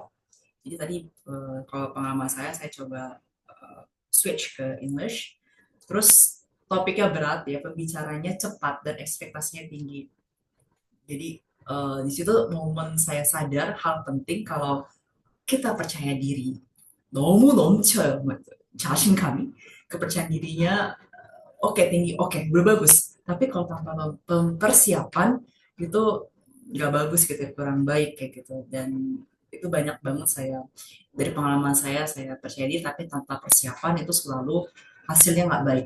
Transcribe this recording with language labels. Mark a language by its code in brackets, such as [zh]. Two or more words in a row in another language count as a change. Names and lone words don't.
[id] Jadi tadi kalau pengalaman saya coba switch ke English, terus topiknya berat ya, pembicaranya cepat dan ekspektasinya tinggi. Jadi di situ momen saya sadar hal penting, kalau kita percaya diri, [ko] 너무 넘쳐요. 자신감이. [id] Kepercayaan dirinya oke, tinggi, oke, udah bagus. Tapi kalau tanpa persiapan itu nggak bagus gitu, kurang baik kayak gitu. Dan itu banyak banget saya, dari pengalaman saya percaya diri tapi tanpa persiapan itu selalu hasilnya nggak baik.